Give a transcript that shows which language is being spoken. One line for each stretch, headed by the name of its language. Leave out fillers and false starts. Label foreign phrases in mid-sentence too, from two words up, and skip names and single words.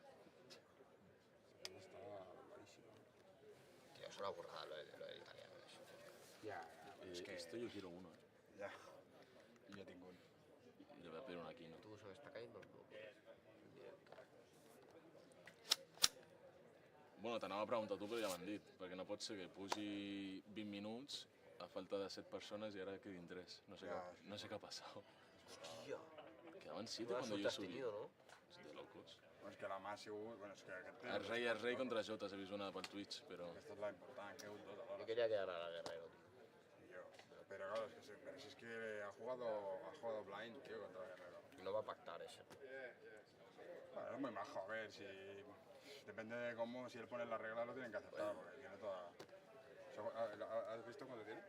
Spanish: Está malísimo. Tío, es una burrada lo del italiano, eso, tío. Ya, es que... Esto yo quiero uno, Ya. Y yo tengo uno. y le voy a pedir uno aquí, ¿no? Tú se me está cayendo el nuevo.
Catalan: Bueno, t'anava a preguntar tu, però ja m'han dit, perquè no pot ser que pugi 20 minuts a falta de 7 persones i ara quedin 3.
Spanish: No sé qué ha pasado. Hostia. Quedaban 7 Buena cuando suerte yo has subí. tenido, ¿no? Es de locos.
Catalan: És que la mà ha sigut... Bueno, és que aquest
Spanish: Es rey contra Jotas,
Catalan: he vist una pel Twitch, però... Aquesta és la important, que heu tot
Spanish: Yo
Catalan: alhora.
Spanish: quería quedar a la Guerrero, tío. Yo. Pero claro, si es que ha jugado blind, tío, contra Guerrero. No va a pactar ese. Bueno, es muy majo, a ver, si... Depende de cómo, si él pone las reglas lo tienen que aceptar, porque tiene toda... ¿Has visto cuánto tiene?